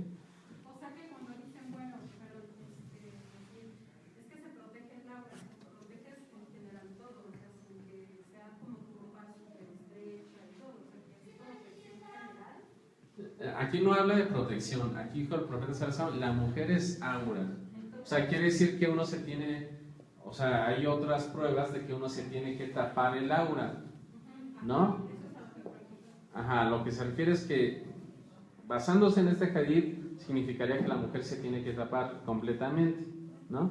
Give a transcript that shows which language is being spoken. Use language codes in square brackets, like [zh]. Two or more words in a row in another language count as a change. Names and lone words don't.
[es] O sea que cuando dicen, bueno, pero es que se protege el aura, proteges en general todo, o sea, sin que sea como tu ropa súper estrecha y todo, o sea, que es protección general. Aquí no habla de protección, aquí dijo el profeta [ar] صلى الله عليه وسلم, [es] la mujer es aura. O sea, quiere decir que uno se tiene, o sea, hay otras pruebas de que uno se tiene que tapar el aura, ¿no? Ajá, lo que se refiere es que basándose en este hadith significaría que la mujer se tiene que tapar completamente, ¿no?